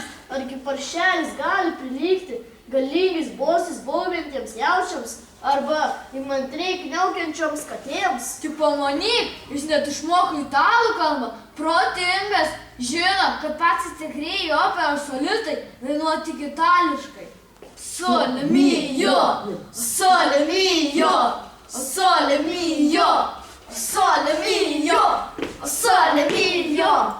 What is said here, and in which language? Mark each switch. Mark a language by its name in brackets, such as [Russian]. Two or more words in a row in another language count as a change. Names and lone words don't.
[Lithuanian] Argi Paršelis gali prilygti galingais bosais baugiantiems jaučiams arba įmantriai kniaukiančioms katėms? Tik pamanyk, jis net išmoko italų kalbą, protingas, žino, kad patys tikrieji operos solistai dainuoja tik itališkai. [Italian] Sole mio, sole mio, sole mio, sole mio, sole mio,